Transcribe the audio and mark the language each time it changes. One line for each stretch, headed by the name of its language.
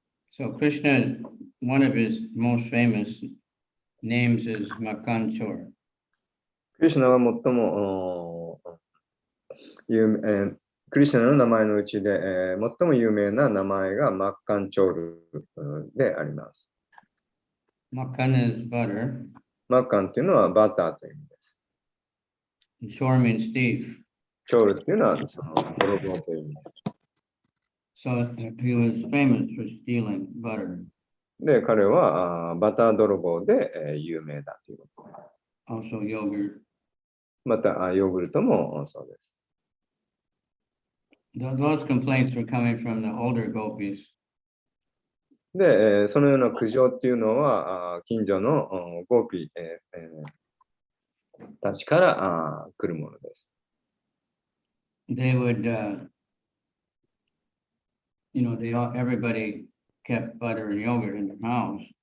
English: So Krishna, one of his most famous names is Makanchor.
Japanese: クリシュナは最も有名、クリシュナの名前のうちで、最も有名な名前がマッカンチョールであります。
English: Makan is butter.
Japanese: マッカンというのはバターという意味です。
English: Chor means thief.
Japanese: チョールというのはその泥棒という意味です。
English: So he was famous for stealing butter.
Japanese: で、彼はバター泥棒で、有名だということ。
English: Also yogurt.
Japanese: またヨーグルトもそうです。
English: Those complaints were coming from the older gopis.
Japanese: で、そのような苦情っていうのは近所のゴーピたちから来るものです。
English: They would, everybody kept butter and yogurt in their house.